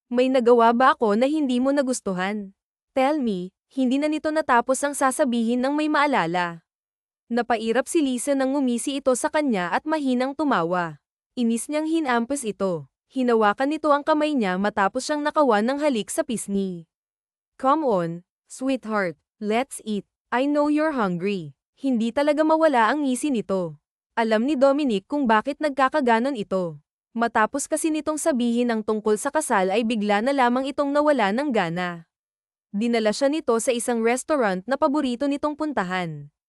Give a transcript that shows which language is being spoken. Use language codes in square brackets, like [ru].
[tl] May nagawa ba ako na hindi mo nagustuhan? [en] Tell me, [tl] hindi na nito natapos ang sasabihin ng may maalala. Napairap si Lisa nang ngumisi ito sa kanya at mahinang tumawa. Inis niyang hinampas ito. Hinawakan nito ang kamay niya matapos siyang nakawan ng halik sa pisngi. [en] Come on, sweetheart, let's eat. I know you're hungry. [tl] Hindi talaga mawala ang ngisi nito. Alam ni Dominic kung bakit nagkakaganon ito. Matapos kasi nitong sabihin ang tungkol sa kasal ay bigla na lamang itong nawala ng gana. Dinala siya nito sa isang restaurant na paborito nitong puntahan.